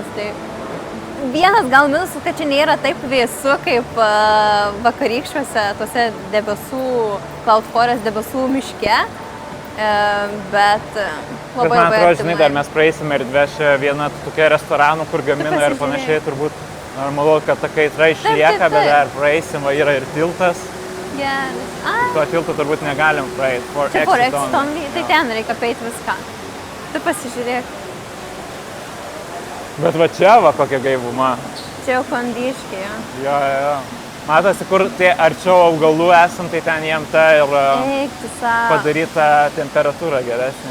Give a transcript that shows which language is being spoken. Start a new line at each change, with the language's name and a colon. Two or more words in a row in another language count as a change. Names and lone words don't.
Lithuanian: Tai vienas gal minusas, kad čia nėra taip vėsu kaip vakarykščiuose tuose debesų,
English: Cloud Forest
Lithuanian: debesų miške, bet labai man atrodo, artimai. žinai, dar mes praeisime erdvę čia vieną tokia restoranų, kur gamina ir panašiai, turbūt normalu, kad ta kaitra išlieka, bet dar praeisim, va, yra ir tiltas. Tuo tiltu turbūt negalim praeiti.
English: Čia for exit only,
Lithuanian: tai ten reikia apeiti viską. Tu pasižiūrėk. Bet va čia va kokia gaivuma. Čia jau kondiškė, jo. Jo. Matosi, kur tie arčiau augalų esam, tai ten jiem ta ir padaryta temperatūra geresnė.